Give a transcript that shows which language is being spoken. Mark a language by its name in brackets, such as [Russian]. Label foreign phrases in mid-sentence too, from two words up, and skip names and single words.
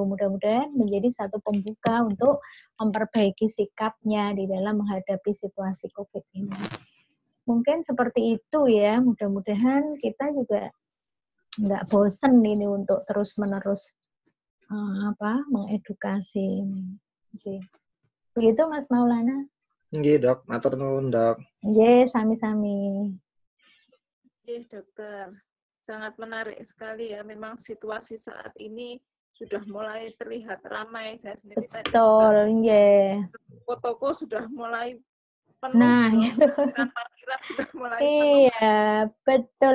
[Indonesian] Mudah-mudahan menjadi satu pembuka untuk memperbaiki sikapnya di dalam menghadapi situasi COVID ini. Mungkin seperti itu ya, mudah-mudahan kita juga nggak bosen ini untuk terus-menerus mengedukasi. Begitu Mas Maulana? [Javanese] Nggih, Dok. Matur nuwun, Dok. Nggih, sami-sami. Nggih, Dokter. [Indonesian] Sangat menarik sekali ya. Memang situasi saat ini sudah mulai terlihat ramai. Saya sendiri tadi betul, nggih. Toko sudah mulai penuh. Nah, itu. Parkiran sudah mulai penuh. Iya, betul.